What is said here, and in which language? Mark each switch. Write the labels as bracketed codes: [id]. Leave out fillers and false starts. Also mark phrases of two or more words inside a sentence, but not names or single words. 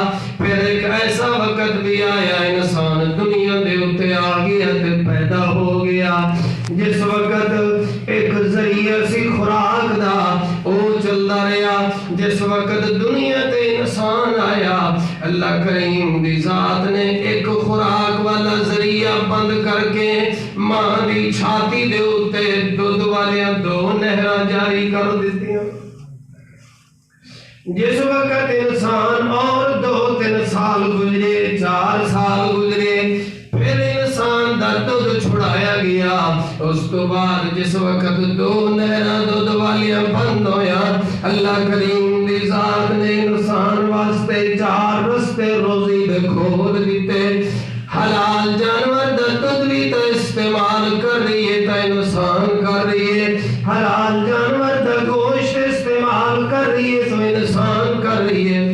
[pa] پھر ایک ایسا وقت بھی آیا انسان دنیا دے اتے آ گیا تے پیدا ہو گیا، جس وقت ایک ذریعہ سی خوراک دا او چلدا رہا۔ جس وقت دنیا تے انسان آیا، اللہ کریم دی ذات نے ایک خوراک والا ذریعہ بند کر کے ماں دی چھاتی دے اتے دودھ والیاں 2 نہراں جاری کر دتیاں۔ جس وقت انسان اور 2-3 سال گزرے، 4 سال گزرے، پھر انسان دا دودھ چھڑایا گیا۔ اس تو بعد جس وقت 2 نہراں دودھ والیاں بند ہویا، اللہ کریم دی ذات نے انسان واسطے 4 رستے روزی دے کھول دیتے۔ حلال جانور دا دودھ بھی تو استعمال کر رہی ہے، تا انسان کر رہی ہے، حلال جانور دا گوشت استعمال کر رہی ہے تو انسان کر رہی ہے۔